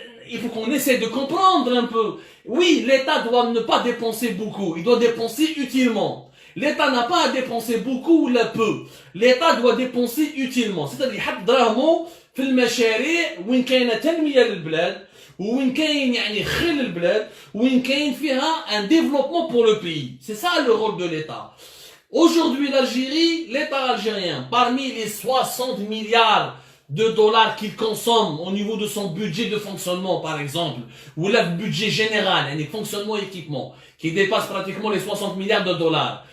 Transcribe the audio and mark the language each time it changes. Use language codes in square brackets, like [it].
[fr] Il faut qu'on essaie de comprendre un peu. Oui, l'État doit ne pas dépenser beaucoup. Il doit dépenser utilement. L'État n'a pas à dépenser beaucoup ou peu. L'État doit dépenser utilement. C'est-à-dire, [ar] يحط دراهمه في المشاريع وين كاينه تنميه للبلاد وين كاين يعني خير للبلاد وين كاين فيها [fr] un développement pour le pays. C'est ça le rôle de l'État. Aujourd'hui, l'Algérie, l'État algérien, parmi les 60 milliards de dollars qu'il consomme au niveau de son budget de fonctionnement, par exemple, ou le budget général, les fonctionnements et équipements, qui dépasse pratiquement les 60 milliards de dollars.